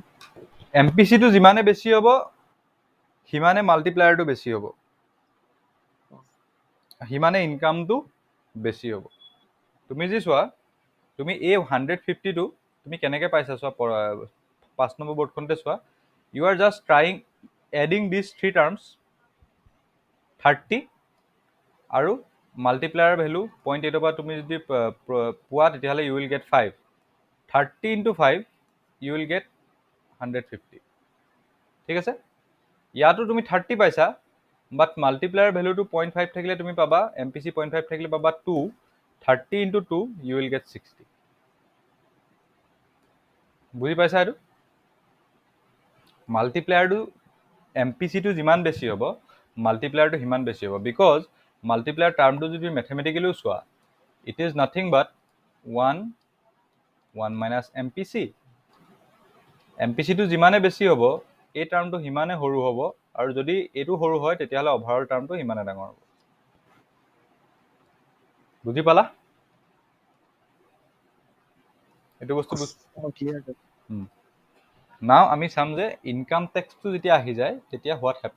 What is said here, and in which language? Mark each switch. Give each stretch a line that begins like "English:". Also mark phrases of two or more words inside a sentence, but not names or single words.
Assamese: এমপিচিটো যিমানে বেছি হ'ব সিমানে মাল্টিপ্লায়াৰটো বেছি হ'ব সিমানে ইনকামটো বেছি হ'ব তুমি যি চোৱা তুমি এই 150টো তুমি কেনেকৈ পাইছা চোৱা 5 নম্বৰ বৰ্ডখনতে চোৱা
English: you are just trying adding this 3 terms
Assamese: 30 আৰু
English: multiplier value
Assamese: 0.8 পৰা তুমি যদি পোৱা তেতিয়াহ'লে
English: you will get 5 30 into 5 you will get 150
Assamese: ঠিক আছে ইয়াতো তুমি 30 পাইছা বাট মাল্টিপ্লায়াৰ ভেলুটো 0.5 থাকিলে তুমি পাবা এমপিচি 0.5 থাকিলে পাবা 2
English: 30 into 2 you will get 60
Assamese: বুজি পাইছা এইটো মাল্টিপ্লায়াৰটো এমপিচিটো যিমান বেছি হ'ব মাল্টিপ্লায়াৰটো সিমান বেছি হ'ব বিকজ মাল্টিপ্লায়াৰ টাৰ্মটো যদি মেথমেটিকেলিও চোৱা
English: it is nothing but 1 minus MPC
Assamese: এমপিচিটো যিমানে বেছি হ'ব এই টাৰ্মটো সিমানে সৰু হ'ব আৰু যদি এইটো সৰু হয় তেতিয়াহ'লে অভাৰঅল টাৰ্মটো সিমানে ডাঙৰ হ'ব বুজি পালা এইটো বস্তু নাও আমি চাম যে ইনকাম টেক্সটো যেতিয়া আহি যায় তেতিয়া হোৱাট